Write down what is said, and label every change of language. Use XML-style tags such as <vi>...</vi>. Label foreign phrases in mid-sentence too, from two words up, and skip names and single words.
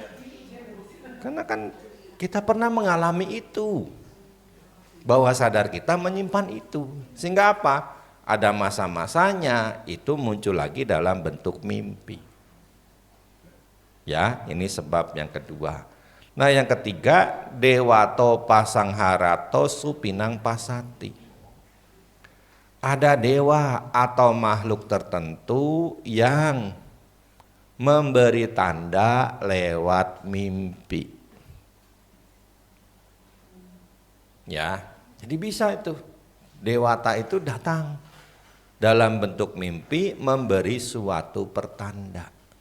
<id>Karena kan kita pernah mengalami itu. Bawah sadar kita menyimpan itu. Sehingga apa? Ada masa-masanya itu muncul lagi dalam bentuk mimpi. Ya, ini sebab yang kedua. Nah, yang ketiga,</id> <pi>dewato pasangharato supinang pasati.</pi> <id>Ada dewa atau makhluk tertentu yang memberi tanda lewat mimpi. Ya, jadi bisa itu. Dewata itu datang dalam bentuk mimpi memberi suatu pertanda.</id>